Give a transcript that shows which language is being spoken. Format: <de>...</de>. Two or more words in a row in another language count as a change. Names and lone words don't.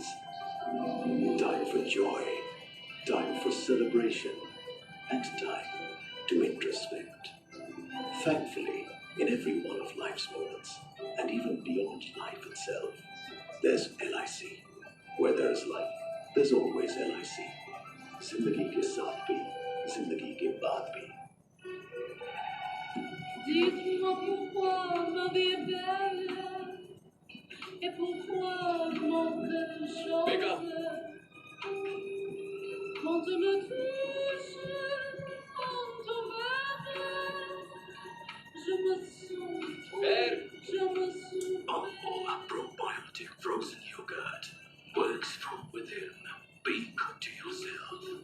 <en>Time for joy, time for celebration, and time to introspect. Thankfully, in every one of life's moments, and even beyond life itself, there's LIC. Where there's life, there's always LIC.</en> <hi>जिंदगी के साथ भी, जिंदगी के बाद भी.</hi> <fr>Dites-moi pourquoi ma vie est belle et pourquoi mon cœur chante quand on me touche, quand on m'aime, je me sens, je me sens.</fr> <en>Amul probiotic frozen yogurt works from within. Be good to yourself.</en>